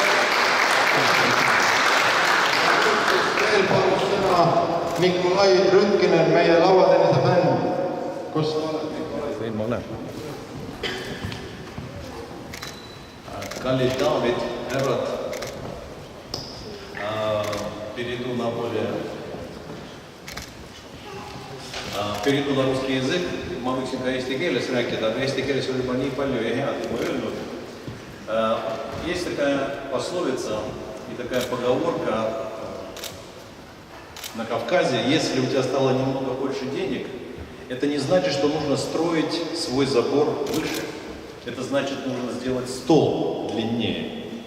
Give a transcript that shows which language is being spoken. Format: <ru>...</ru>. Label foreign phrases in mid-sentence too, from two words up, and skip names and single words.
<et>Veel palus sõna Nikolai Rütkinen, meie lauatennise fänn. Kus sa oled, Nikolai? Siin ma olen. Kallid daamid, härrad,</et> <ru>перейду на русский язык,</ru> <et>ma võiksin ka eesti keeles rääkida, aga eesti keeles oli juba nii palju ja head juba öelnud.</et> <ru>Есть такая пословица и такая поговорка, на Кавказе, если у тебя стало немного больше денег, это не значит, что нужно строить свой забор выше. Это значит, нужно сделать стол длиннее.</ru>